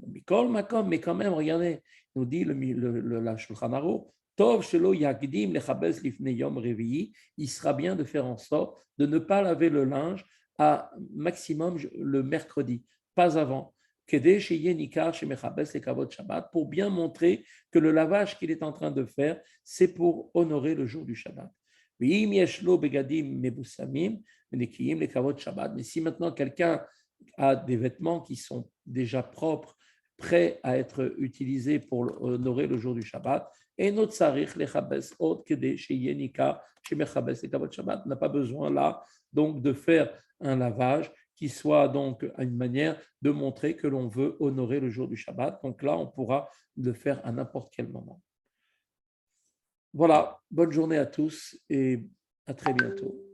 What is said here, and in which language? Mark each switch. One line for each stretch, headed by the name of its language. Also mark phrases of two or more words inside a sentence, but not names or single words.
French: Mais quand même, regardez, nous dit la Shulchan Aruch, il sera bien de faire en sorte de ne pas laver le linge à maximum le mercredi, pas avant, pour bien montrer que le lavage qu'il est en train de faire, c'est pour honorer le jour du Shabbat. Mais si maintenant quelqu'un a des vêtements qui sont déjà propres, prêts à être utilisés pour honorer le jour du Shabbat, et notre
Hebrew: צריך לכבס עוד כדי שיניכר שמכבס לכבוד שבת
French: n'a pas besoin là donc de faire un lavage qui soit donc une manière de montrer que l'on veut honorer le jour du Shabbat. Donc là, on pourra le faire à n'importe quel moment. Voilà, bonne journée à tous et à très bientôt.